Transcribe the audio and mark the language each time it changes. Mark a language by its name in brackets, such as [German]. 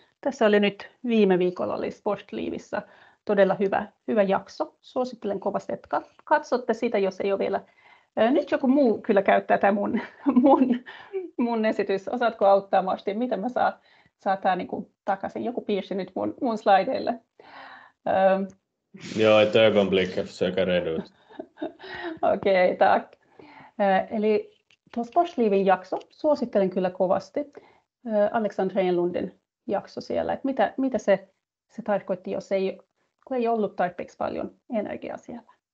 [Finnish] Tässä oli nyt viime viikolla oli Sportlivissä todella hyvä jakso. Suosittelen kovasti, että katsotte sitä, jos ei ole Nyt joku muu kyllä käyttää tämä mun esitys. Osaatko auttaa, Martin? Miten mä saa tämä niin takaisin? Joku piirsi nyt mun slideille. [Swedish] Ja, ett ögonblick, jag försöker reda ut. Okei, tack. [Finnish] Eli tuo Sportslivin jakso suosittelen kyllä kovasti. Alexandra Enlundin jakso siellä, että mitä se tarkoitti, kun ei ollut tarpeeksi paljon energiaa siellä.